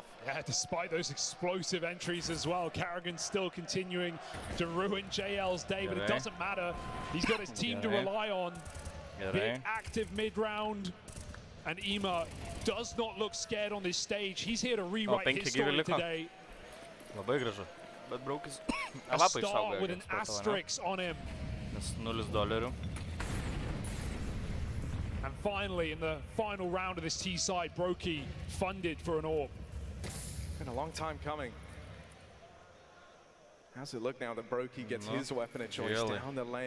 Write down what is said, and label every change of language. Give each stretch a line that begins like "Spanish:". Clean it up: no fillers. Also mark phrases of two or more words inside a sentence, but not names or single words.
English: Yeah, despite those explosive entries as well, Carrigan's still continuing to ruin JL's day, but it doesn't matter. He's got his team to rely on. Big active mid-round, And Ima does not look scared on this stage. He's here to rewrite his story today.
Lithuanian: Labai gražu. Bet Braukis
English: a star with an asterisk on him.
Lithuanian: Nes $0.
English: And finally, in the final round of this T-side, Brokey funded for an orb. Been a long time coming. How's it look now that Brokey gets his weapon of choice down the lane?